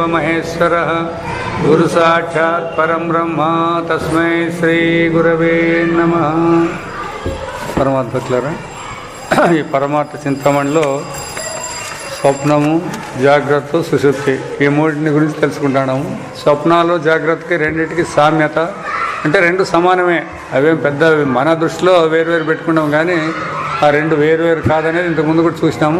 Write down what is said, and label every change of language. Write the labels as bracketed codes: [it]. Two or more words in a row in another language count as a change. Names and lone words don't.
[sa] महेश्वरः गुरु साक्षात् परं ब्रह्म तस्मै श्री गुरवे नमः. [te] పరమాత్మకులారా, ఈ పరమార్థ చింతామణిలో స్వప్నము, జాగ్రత్త, సుషుప్తి ఈ మూడింటి గురించి తెలుసుకుంటున్నాము. స్వప్నాలు జాగ్రత్తకి రెండింటికి సామ్యత అంటే రెండు సమానమే. అవేం పెద్ద మన దృష్టిలో వేరువేరు పెట్టుకున్నాం, కానీ ఆ రెండు వేరువేరు కాదనేది ఇంతకుముందు కూడా చూసినాము.